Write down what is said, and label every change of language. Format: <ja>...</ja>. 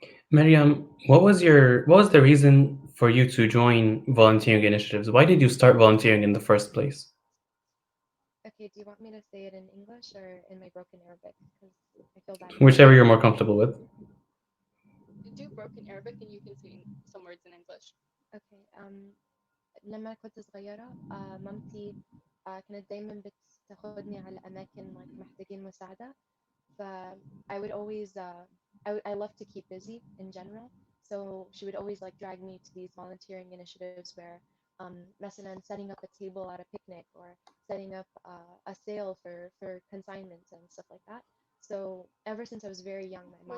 <en>Mariam, what was the reason for you to join volunteering initiatives? Why did you start volunteering in the first place? Okay, do you want me to say it in English or in my broken Arabic? Because I feel bad. Whichever you're more comfortable with. Do broken Arabic and you can say some words in English. Okay.</en> <ar>لما كنت صغيرة مامتي كانت دايما بتاخدني على أماكن like محتاجين مساعدة.</ar> <en>ف I would always I love to keep busy in general. So she would always like drag me to these volunteering initiatives where مثلا setting up a table at a picnic or setting up a sale for consignments and stuff like that. So ever since I was very young, my mom.</en>